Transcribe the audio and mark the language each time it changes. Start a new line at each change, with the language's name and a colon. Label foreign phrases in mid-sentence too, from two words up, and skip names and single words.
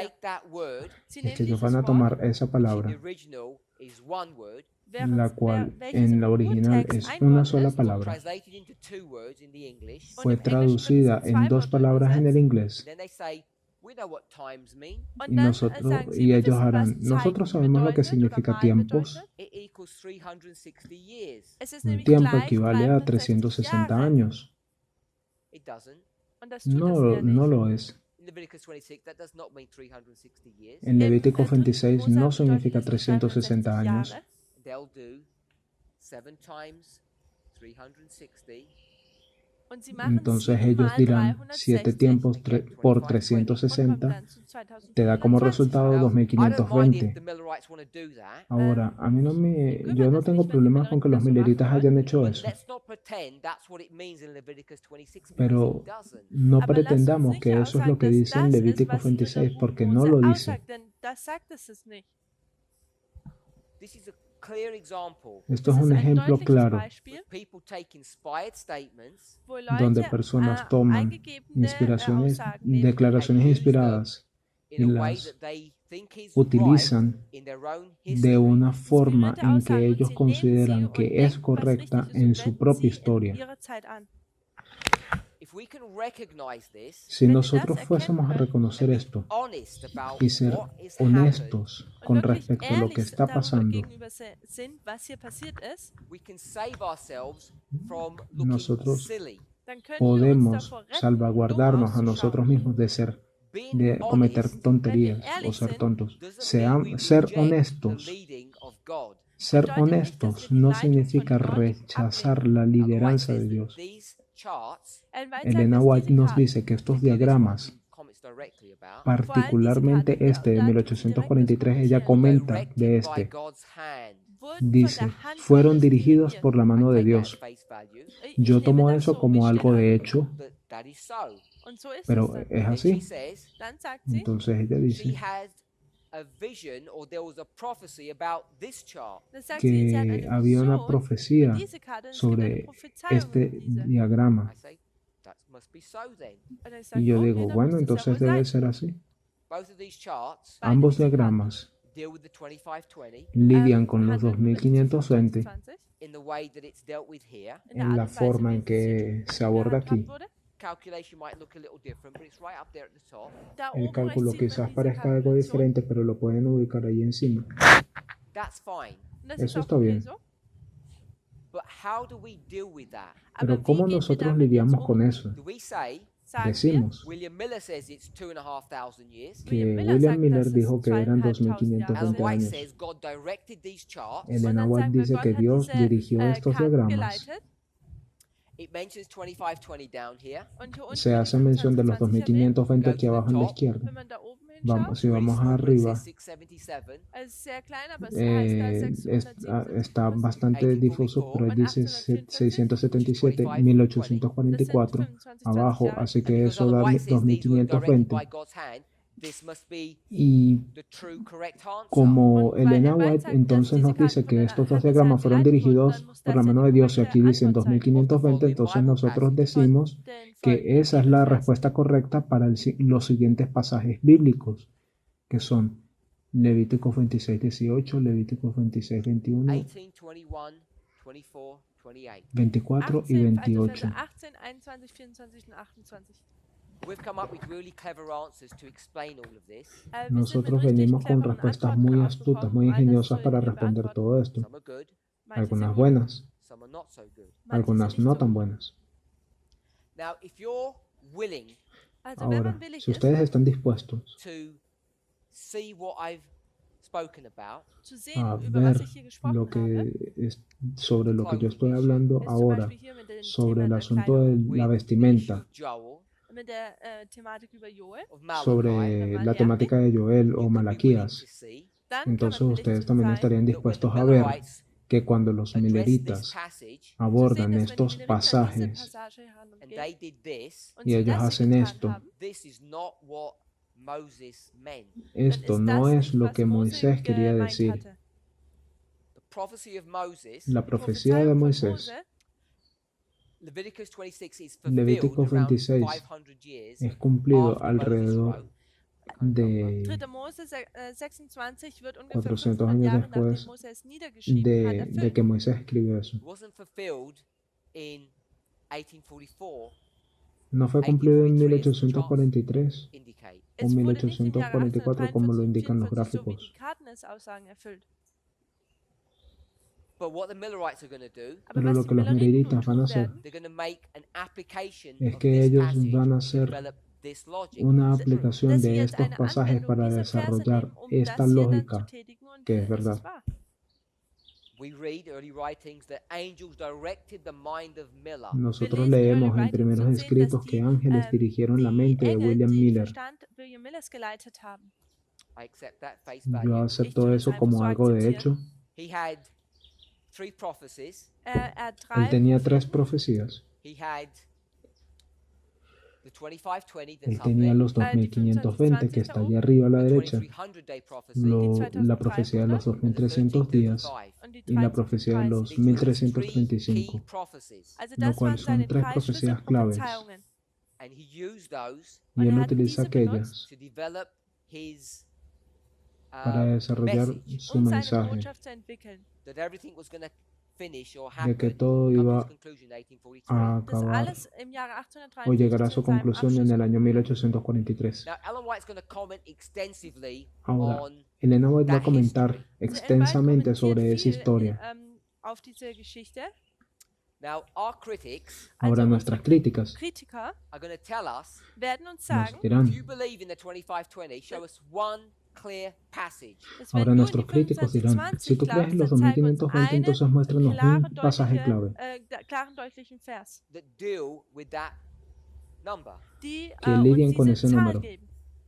German: hier?
English: take that word,
German: Sie Es nehmen
Spanish: que ellos
German: dieses
Spanish: van a
German: Wort,
Spanish: tomar esa
English: which in
Spanish: palabra,
English: the original is one word,
Spanish: la cual
German: welches
Spanish: en
German: im
Spanish: la original
German: Urtext
Spanish: es
German: ein
Spanish: una
German: Wort
Spanish: sola
German: ist,
Spanish: palabra,
English: translated into 2 words in the English.
German: Und
Spanish: fue
German: im Englischen wird es
Spanish: traducida
German: in zwei
Spanish: en dos
German: Wörter
Spanish: palabras en el
German: übersetzt.
Spanish: inglés.
English: And then they say, we know what times mean.
German: Und
Spanish: Y
German: dann
Spanish: nosotros
German: sagen sie,
Spanish: y
German: wir
Spanish: ellos
German: wissen, was
Spanish: harán,
German: Zeiten
Spanish: nosotros sabemos lo que
German: bedeutet oder
Spanish: significa
German: Mal
Spanish: tiempos.
German: bedeutet.
English: It equals 360 years.
German: Es ist
Spanish: Un
German: nämlich
Spanish: tiempo
German: gleich
Spanish: equivale a 360 360
German: Jahre.
Spanish: años.
English: It doesn't.
German: Und das tut
Spanish: No,
German: es ja nicht.
Spanish: no lo es.
English: In Leviticus 26, that does not mean 360 years.
Spanish: En Levítico
German: Im 3. 26 Mose
Spanish: no
German: bedeutet
Spanish: significa
German: es nicht 360 360
Spanish: años.
German: Jahre.
English: They'll do 7 times 360.
German: Und sie machen
Spanish: Entonces 7 ellos
German: mal
Spanish: dirán 7 360 tiempos por
German: und kommen 360 dann zu
Spanish: te da como 2024. resultado
English: Now, I don't mind 2520. if the Millerites want to do that,
Spanish: Ahora, a mí no yo no tengo problemas con que los mileritas hayan hecho
English: but
Spanish: eso,
English: let's not pretend that's what it means in Leviticus 26 because
Spanish: pero
English: it doesn't.
Spanish: no
German: Aber lass uns
Spanish: pretendamos
German: nicht
Spanish: que eso es
German: aussagen,
Spanish: lo que
German: dass
Spanish: dice en
German: das ist,
Spanish: Levítico
German: was 26,
Spanish: porque
German: Mose
Spanish: no lo dice.
German: aussagt, denn das sagt es nicht.
English: This is a clear example.
Spanish: Esto
German: Es
Spanish: es un
German: ist ein
Spanish: ejemplo
German: deutliches
Spanish: claro
German: Beispiel,
English: People take inspired statements
German: wo Leute
Spanish: donde personas toman
German: eingegebene
Spanish: inspiraciones,
German: Aussagen nehmen
Spanish: declaraciones inspiradas
English: in a way
Spanish: las
English: that they think is right
Spanish: utilizan
English: in their own
Spanish: de
English: history.
Spanish: una forma
German: inspirierte
Spanish: en
German: Aussagen
Spanish: que
German: und
Spanish: ellos
German: sie nehmen sie
Spanish: consideran
German: und
Spanish: que
German: denken,
Spanish: es
German: was
Spanish: correcta
German: richtig ist,
Spanish: en
German: und
Spanish: su
German: wenden
Spanish: propia
German: sie in
Spanish: historia.
German: ihrer Zeit an.
English: If we can recognize this
Spanish: Si
German: Wenn wir
Spanish: nosotros
German: das
Spanish: fuésemos a
German: erkennen
Spanish: reconocer
English: and be
Spanish: esto
English: honest about
Spanish: y ser
English: what is happening,
Spanish: honestos
German: Und
Spanish: con
German: wirklich
Spanish: respecto a lo que
German: ehrlich
Spanish: está
German: darüber
Spanish: pasando,
German: gegenüber sind, was hier passiert ist,
English: we can save ourselves from looking
Spanish: Nosotros
English: silly.
German: dann können wir uns
Spanish: podemos
German: davor retten,
Spanish: salvaguardarnos
German: dumm
Spanish: a nosotros
German: auszuschauen.
Spanish: mismos
English: Being
Spanish: de cometer
English: honest
Spanish: tonterías o ser tontos. Ser honestos. Ser honestos no significa rechazar la lideranza de Dios. Elena White nos dice que estos diagramas
English: directly about,
Spanish: particularmente este de 1843, ella comenta de
English: directed by
Spanish: este.
English: God's hand.
German: wurden von
Spanish: Dice,
German: der Hand
Spanish: fueron
German: Gottes
Spanish: dirigidos
German: dirigiert.
Spanish: por la mano
English: I
Spanish: de
English: take that as
Spanish: Dios.
English: face value,
Spanish: Yo
German: Ich nehme
Spanish: tomo
German: das
Spanish: eso
German: so,
Spanish: como
German: wie
Spanish: algo
German: steht
Spanish: de
German: an.
Spanish: hecho,
English: that is so.
German: Und so ist es
Spanish: pero
German: dann.
Spanish: es
English: Then she
Spanish: así.
English: says
German: Dann sagt sie,
Spanish: Entonces ella
English: she
Spanish: dice
English: had a vision, or there was a prophecy about this chart.
German: das sagt sie, sie hat
Spanish: que
German: eine
Spanish: había una
German: Vision über
Spanish: profecía
German: diese Karte und es gibt eine
Spanish: sobre
German: Prophezeiung
Spanish: este
German: über diese.
Spanish: diagrama.
English: I say, that must be so then.
German: Und ich
Spanish: Y
German: sage,
Spanish: yo
German: okay,
Spanish: digo,
German: dann
Spanish: bueno,
German: muss es ja
Spanish: entonces
German: wohl
Spanish: debe
German: sein.
Spanish: ser así.
English: Both of these charts
German: Beide
Spanish: Ambos
German: diese Karten
Spanish: diagramas
English: deal with the 2520
Spanish: lidian con los
German: handeln über diese 2520 25,
English: in the way that it's dealt with here.
German: in der
Spanish: en
German: Art
Spanish: la
German: und Weise,
Spanish: forma
German: wie
Spanish: en
German: es hier
Spanish: que se aborda aquí.
German: gehandhabt wurde.
English: Calculation might look a little different, but it's right up there at the top.
German: Da
Spanish: El
German: oben rechts
Spanish: cálculo
German: sieht man
Spanish: quizás
German: diese
Spanish: parezca algo
German: Kalkulation.
Spanish: diferente, pero lo pueden ubicar ahí encima.
English: That's fine.
German: Und das
Spanish: Eso
German: ist auch
Spanish: está
German: okay
Spanish: bien.
German: so.
English: But how do we deal with that?
Spanish: Pero
German: Aber wie
Spanish: ¿cómo
German: gehen wir
Spanish: nosotros
German: damit jetzt
Spanish: lidiamos con
German: um?
Spanish: eso?
English: Do we say
German: Sagen wir,
Spanish: Decimos
English: William Miller says it's 2,500 years?
Spanish: que William Miller William
German: sagt, Miller dass es
Spanish: dijo que eran 2500 Ellen 2520 White años.
English: says God directed these charts.
Spanish: Elena
German: Und dann White sagen wir,
Spanish: dice
German: Gott
Spanish: que
German: hat
Spanish: Dios
German: diese
Spanish: dirigió estos
German: Karten
Spanish: diagramas.
German: geleitet.
English: It mentions 2520 down here.
German: Und hier unten
Spanish: Se
German: wird
Spanish: hace
German: die
Spanish: mención de los
German: 2520 erwähnt.
Spanish: 2520 aquí abajo en la izquierda.
German: Wenn man da oben
Spanish: Vamos,
German: hinschaut,
Spanish: si vamos
English: Reads small, but it
Spanish: arriba,
English: says 677.
German: es ist sehr klein, aber es heißt da 677.
Spanish: está bastante difuso, pero dice 677, 1844 abajo, así
English: And
Spanish: que
English: because
Spanish: eso
English: Ellen
Spanish: da
English: White says these were directed
Spanish: 2520.
English: by God's hand, this must be
Spanish: Y
English: the true correct answer.
Spanish: como
German: Und weil
Spanish: Elena White White
German: sagt,
Spanish: entonces
German: dass
Spanish: nos
German: diese
Spanish: dice
German: Karten
Spanish: que
German: von
Spanish: estos
German: der
Spanish: dos
German: Hand
Spanish: diagramas fueron
German: geleitet wurden,
Spanish: dirigidos
German: dann muss
Spanish: por
German: das
Spanish: la
German: ja
Spanish: mano
German: die
Spanish: de Dios y
German: korrekte
Spanish: aquí dice en
German: Antwort sein.
Spanish: 2520, entonces nosotros decimos que esa es la respuesta correcta para los siguientes pasajes bíblicos, que son Levíticos 26:18, Levíticos 26:21, 18, 21, 24, 28. 24 y 18, 28.
German: also Verse 18, 21, 24 und 28.
English: We've come up with really clever answers to explain all of this.
German: Wir sind mit
Spanish: Nosotros
German: richtig
Spanish: venimos con
German: cleveren
Spanish: respuestas
German: Antworten
Spanish: muy astutas,
German: ausgekommen,
Spanish: muy
German: all das
Spanish: ingeniosas
German: zu
Spanish: para responder
German: beantworten.
Spanish: todo esto.
English: Some are good,
German: Manche
Spanish: Algunas
German: sind gut,
Spanish: buenas,
English: some are not so good.
German: manche sind
Spanish: algunas
German: nicht
Spanish: no
German: so
Spanish: tan
German: gut.
Spanish: buenas.
English: Now, if you're willing
German: Also wenn
Spanish: Ahora,
German: man willig
Spanish: si
German: ist,
Spanish: ustedes están dispuestos
English: to see what I've spoken about,
German: zu sehen,
Spanish: a
German: über was
Spanish: ver
German: ich hier gesprochen
Spanish: lo
German: habe,
Spanish: que es sobre lo que yo estoy hablando
German: ist zum
Spanish: ahora,
German: Beispiel hier mit dem
Spanish: sobre
German: Thema
Spanish: el
German: der
Spanish: asunto
German: Kleidung,
Spanish: de la
English: with
Spanish: vestimenta,
English: the issue of Joel,
German: mit der Thematik über Joel,
English: of Malachi,
Spanish: sobre la temática de Joel
English: you
Spanish: o
English: could be willing
Spanish: Malaquías,
English: to see
German: dann kann
Spanish: entonces
German: man willig
Spanish: ustedes
German: zu
Spanish: también
German: sein,
Spanish: estarían
English: that when the
Spanish: dispuestos a ver
English: Millerites
Spanish: que cuando los
English: addressed this
Spanish: mileritas
English: passage
German: zu sehen,
Spanish: abordan
German: dass wenn die
Spanish: estos
German: Milleriter diese
Spanish: pasajes
German: Passage
English: and
German: herangehen
English: they did this,
German: und
Spanish: y
German: sie
Spanish: ellos
German: das hier
Spanish: hacen
German: getan
Spanish: esto,
German: haben,
English: this is not what Moses meant.
Spanish: esto
German: dann ist
Spanish: no
German: das
Spanish: es
German: nicht,
Spanish: lo
German: was
Spanish: que
German: Mose
Spanish: Moisés quería
German: gemeint
Spanish: decir.
German: hatte.
English: The prophecy of Moses,
Spanish: La
German: Die
Spanish: profecía de
German: Prophezeiung von
Spanish: Moisés,
German: Mose,
English: Leviticus 26, is
Spanish: Levítico
English: fulfilled around
Spanish: 26
English: 500 years
Spanish: es cumplido
English: after Moses
Spanish: alrededor
English: wrote.
Spanish: de
German: 3. Mose 26 wird ungefähr 400 500
Spanish: años
German: Jahre
Spanish: después
German: nachdem Mose es niedergeschrieben hat,
Spanish: de
German: erfüllt.
Spanish: que Moisés escribió eso.
English: It wasn't fulfilled in 1844,
Spanish: No fue cumplido en 1843 1843
English: indicate.
Spanish: o
German: Es wurde nicht im Jahre
Spanish: 1844 como lo
German: 1843
Spanish: indican los
German: 44, so wie
Spanish: gráficos.
German: die Karten es aussagen, erfüllt.
English: But what the Millerites are going to do,
German: Aber
Spanish: Pero
German: was
Spanish: lo
German: die
Spanish: que los
German: Milleriten nun
Spanish: mileritas van a
German: tun
Spanish: hacer
German: werden,
English: they're going to make an application
Spanish: es
English: of
Spanish: que
English: this
Spanish: ellos
English: passage
Spanish: van a
English: to
Spanish: hacer
English: develop this logic.
Spanish: una aplicación
German: dass sie
Spanish: de
German: jetzt
Spanish: estos
German: eine
Spanish: pasajes
German: Anwendung
Spanish: para
German: dieser Verse
Spanish: desarrollar
German: nehmen, um
Spanish: esta
German: das hier dann zu
Spanish: lógica
German: tätigen, und
Spanish: que es
German: das
Spanish: verdad.
German: ist wahr.
English: We read early writings that angels directed the mind of Miller.
Spanish: Nosotros
German: lesen Early
Spanish: leemos en
German: Writings
Spanish: primeros
German: und sehen,
Spanish: escritos
German: dass
Spanish: que
German: die,
Spanish: ángeles dirigieron la
German: Die
Spanish: mente de
German: Engel,
Spanish: William
German: die den
Spanish: Miller.
German: Verstand William Millers geleitet haben.
English: I accept that face
Spanish: Yo
English: value.
Spanish: acepto
German: tue
Spanish: eso
German: das
Spanish: como
German: einfach so
Spanish: algo de
German: akzeptieren.
Spanish: hecho.
English: He had 3 prophecies.
German: Er hat
Spanish: Él 3 tenía 3
German: Propheten.
Spanish: profecías.
English: He had the 2520
Spanish: Él
English: that's up
Spanish: tenía
English: there,
Spanish: los 2520 que está allí arriba a la
English: the
Spanish: derecha,
English: 2300 day prophecy,
Spanish: la profecía de los
English: and the
Spanish: 2300 días
English: 1335.
German: Und die
Spanish: y la profecía de
German: 1335.
Spanish: los
English: These were his 3 key
Spanish: 1335,
English: prophecies.
German: Also
Spanish: lo
German: das
Spanish: cual
German: waren
Spanish: son
German: seine 3
Spanish: 3 profecías claves.
German: Schlüsselprophezeiungen.
English: And he used those
Spanish: Y
German: Und
Spanish: él
German: er hat
Spanish: utiliza
German: diese benutzt,
Spanish: aquellas
English: to develop his
Spanish: para desarrollar
English: message,
Spanish: su
German: um seine
Spanish: mensaje
German: Botschaft zu entwickeln.
English: that everything was going to finish or
Spanish: de que
English: happen,
Spanish: todo
English: come to
Spanish: iba
English: its conclusion in 1843.
Spanish: a
German: Das
Spanish: acabar
German: alles im Jahre
Spanish: o llegar a
German: 1853
Spanish: su
German: zu seinem
Spanish: conclusión en
German: Abschluss
Spanish: el año
German: kommt.
Spanish: 1843.
English: Now, Ellen White's going to comment extensively
Spanish: Ahora,
English: on
Spanish: Elena White va a
English: that
Spanish: comentar
English: history.
German: Also Ellen White
Spanish: extensamente
German: kommentiert
Spanish: sobre esa
German: viel,
Spanish: historia.
German: Auf diese Geschichte.
English: Now, our critics
Spanish: Ahora,
German: Also
Spanish: nuestras
German: unsere
Spanish: críticas
German: Kritiker
English: are going to tell us,
German: werden uns
Spanish: nos
German: sagen,
Spanish: dirán,
English: if you believe in the 2520, show us one clear passage.
German: dass wenn
Spanish: ahora
German: du in die
Spanish: nuestros críticos dirán, si
German: 2520
Spanish: tú crees en los
German: glaubst, dann zeig uns
Spanish: 2520,
German: einen
Spanish: entonces muéstranos
German: klaren,
Spanish: un pasaje clave
German: klaren, deutlichen Vers,
English: That deal with that number.
German: die
Spanish: que
German: uns
Spanish: lidien con
German: diese
Spanish: ese
German: Zahl
Spanish: número.
German: geben.